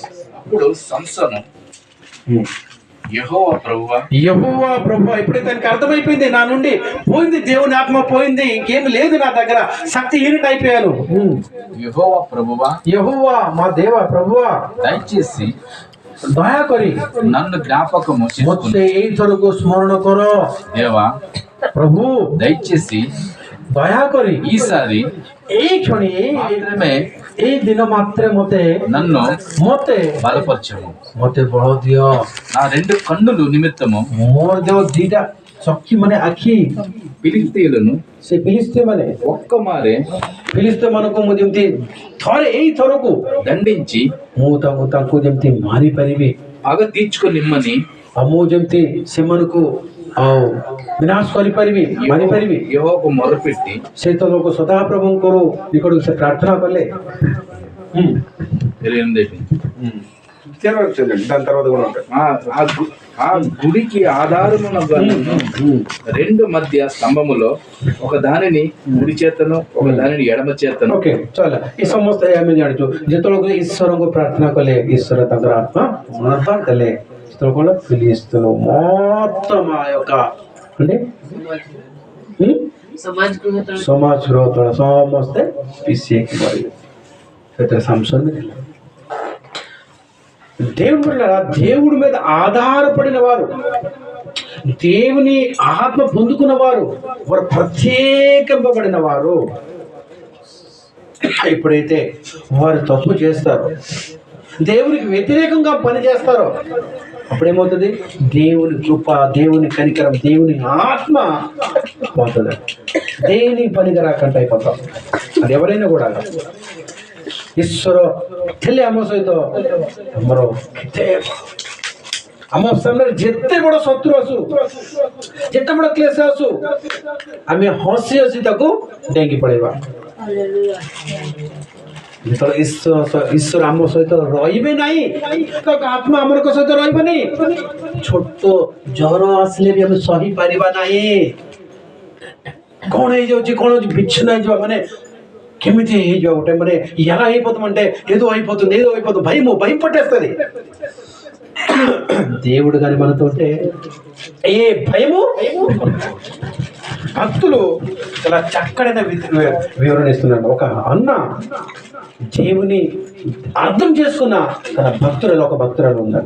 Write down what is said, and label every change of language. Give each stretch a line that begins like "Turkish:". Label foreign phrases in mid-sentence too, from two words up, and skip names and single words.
Telugu: అప్పుడు సంసోను యెహోవా ప్రభువా ఎప్పుడైతే తనకి అర్థమైపోయింది, నా నుండి పోయింది, దేవుని ఆత్మ పోయింది, ఇంకేం లేదు నా దగ్గర, శక్తిహీనుడు అయిపోయాను. యెహోవా మా దేవా ప్రభువా, దయచేసి
Odia: ଦୟାକରି
Telugu: నన్ను జ్ఞాపకము
Odia: ମୋତେ ଏଇଥରକୁ ସ୍ମରଣ କର।
Telugu: దేవా
Odia: ପ୍ରଭୁ
Telugu: దయచేసి
Odia: ଦୟାକରି
Telugu: ఈసారి
Odia: ଏଇ କ୍ଷଣି
Telugu: మాత్రమే
Odia: ଏଇ ଦିନ ମାତ୍ରେ ମୋତେ
Telugu: బలపరచము,
Odia: ମୋତେ ବଳ ଦିଅ।
Telugu: నా 2 కన్నులు నిమిత్తము
Odia: ମୋର ଦେହ 2ଟା ଚକ୍ଷୁ ମାନେ ଆଖି,
Telugu: ఫిలిష్తీయులను
Odia: ସେ ଫିଲିସ୍ତୀୟ ମାନେ
Telugu: ఒక్క మారే
Odia: ଫିଲିସ୍ତୀୟ ମାନଙ୍କୁ ମୁଁ ଯେମିତି ଏଇ ଥରକୁ
Telugu: దండించి
Odia: ମୁଁ ତାଙ୍କୁ ଯେମିତି ମାରିପାରିବି,
Telugu: పగ తీర్చుకొనిమ్మని,
Odia: ଆଉ ମୁଁ ଯେମିତି ସେମାନଙ୍କୁ ଆଉ ବିନାଶ କରିପାରିବି, ମାରିପାରିବି।
Telugu: యెహోవాకు మొరపెట్టి
Odia: ସେ ତ ଲୋକ ସଦାପ୍ରଭୁଙ୍କର ନିକଟକୁ ସେ ପ୍ରାର୍ଥନା କଲେ।
Telugu: దాని తర్వాత కూడా ఆ గుడికి ఆధారమున 2 మధ్య స్తంభములో ఒక దానిని కుడి చేతను, ఒక దానిని ఎడమ చేతను।
Odia: ఓకే ଚାଲ ଏ ସମସ୍ତେ ଆମେ ଜାଣିଛୁ ଯେତେବେଳେ ଈଶ୍ୱରଙ୍କୁ ପ୍ରାର୍ଥନା କଲେ ଈଶ୍ୱର ତାଙ୍କର ଆତ୍ମା ପୁନରୁଦ୍ଧାର କଲେ। ସେତେବେଳେ କ'ଣ ଫିଲିସ୍ତୀୟ
Telugu: మొత్తం ఆ యొక్క అంటే
Odia: ସମାଜ ଗୃହ ତଳେ ସମସ୍ତେ ପିସିକି ମରିଲେ। ସେଥିରେ ସାମସନ୍ ବି ଥିଲା।
Telugu: దేవుడి మీద ఆధారపడిన వారు, దేవుని ఆత్మ పొందుకున్న వారు ప్రత్యేకింపబడిన వారు ఎప్పుడైతే వారు తప్పు చేస్తారో, దేవునికి వ్యతిరేకంగా పనిచేస్తారో అప్పుడేమవుతుంది? దేవుని కృప, దేవుని కనికరం, దేవుని ఆత్మ పోతుంది. దేని పనికి రాకుండా అయిపోతాం. అది ఎవరైనా కూడా ఈశ్వర
Odia: ଥିଲେ ଆମ ସହିତ ଆମର କେତେ ଆମ ସାମ୍ନାରେ ଯେତେ ବଡ଼ ଶତ୍ରୁ ଆସୁ, ଯେତେ ବଡ଼ କ୍ଲେଶ ଆସୁ, ଆମେ ହସି ହସି ତାକୁ ଡେଇଁକି ପଳେଇବା। ଯେତେବେଳେ ଈଶ୍ୱର ଆମ ସହିତ ରହିବେ ନାହିଁ, ତ ଆତ୍ମା ଆମର ସହିତ ରହିବନି। ଛୋଟ ଜ୍ୱର ଆସିଲେ ବି ଆମେ ସହିପାରିବା ନାହିଁ। କ'ଣ ହେଇଯାଉଛି, କ'ଣ ବିଚ୍ଛିନ୍ନ ହେଇଯିବା, ମାନେ କେମିତି ହେଇଯିବ ଗୋଟେ, ମାନେ
Telugu: ఎలా అయిపోతామంటే ఏదో అయిపోతుంది భయం పట్టేస్తుంది। దేవుడు కానీ మనతో ఉంటే ఏ భయము। భక్తులు చాలా చక్కడైన వివరణ ఇస్తున్నాడు। ఒక అన్న దేవుని అర్థం చేసుకున్న తన భక్తులలో ఒక భక్తురాలు ఉందండి।